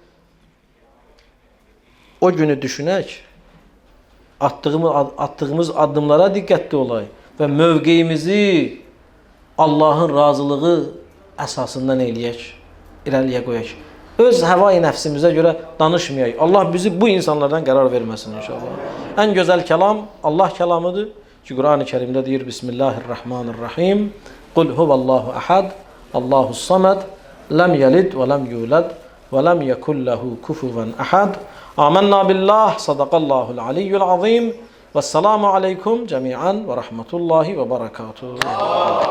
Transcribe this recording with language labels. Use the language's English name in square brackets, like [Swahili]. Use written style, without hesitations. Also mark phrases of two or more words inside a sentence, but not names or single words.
[Azerbaijani] O günü düşünək, attığımız addımlara diqqətli olay və mövqeyimizi Allahın razılığı əsasından eləyək, irəliyə qoyaq. Öz həvai nəfsimizə görə danışmayaq. Allah bizi bu insanlardan qərar verməsin inşallah. Ən gözəl kəlam Allah kəlamıdır ki, Qur'an-ı Kərimdə deyir Bismillahirrahmanirrahim. [Arabic] قُلْ هُوَ اللَّهُ أَحَدٌ اللَّهُ الصَّمَدُ, لَمْ يَلِدْ وَلَمْ يُولَدْ وَلَمْ يَكُنْ لَهُ كُفُوًا أَحَدٌ. آمَنَّا بِاللَّهِ صَدَقَ اللَّهُ الْعَلِيُّ الْعَظِيمُ. وَالسَّلَامُ عَلَيْكُمْ جَمِيعًا وَرَحْمَةُ اللَّهِ وَبَرَكَاتُهُ.